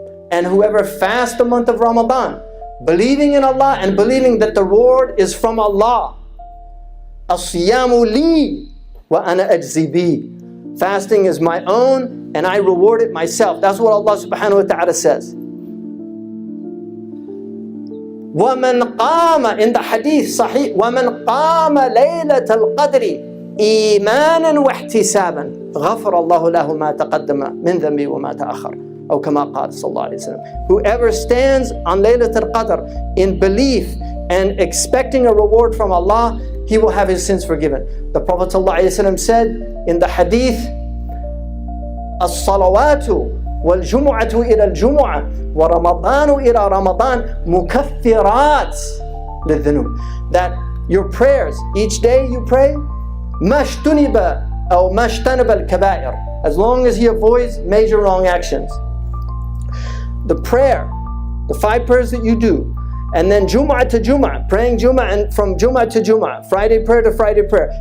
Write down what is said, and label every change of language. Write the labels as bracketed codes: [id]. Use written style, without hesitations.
[en] And whoever fasts the month of Ramadan, believing in Allah and believing that the reward is from Allah. [ar] الصِّيَامُ لِي وَأَنَا أَجْزِي بِهِ. [en] Fasting is my own and I reward it myself. That's what Allah subhanahu wa ta'ala says. [ar] وَمَنْ قَامَ, [en] in the hadith sahih, [ar] وَمَنْ قَامَ لَيْلَةَ الْقَدْرِ إِيمَانًا وَاحْتِسَابًا غَفَرَ اللَّهُ لَهُ مَا تَقَدَّمَ مِنْ ذَنْبِهِ وَمَا تَأَخَّرَ. أو كما قال صلى الله عليه وسلم. [en] Whoever stands on Laylat al-Qadr in belief and expecting a reward from Allah, he will have his sins forgiven. The Prophet [ar] صلى الله عليه وسلم [en] said in the hadith, [ar] الصلوات والجمعة إلى الجمعة ورمضان إلى رمضان مكفرات للذنوب. [en] That your prayers, each day you pray, [ar] ما اجتنب أو ما اجتنب الكبائر, [en] as long as he avoids major wrong actions. The prayer, the 5 prayers that you do, And then Jum'ah to Jum'ah, praying Jum'ah, and from Jum'ah to Jum'ah, Friday prayer to Friday prayer.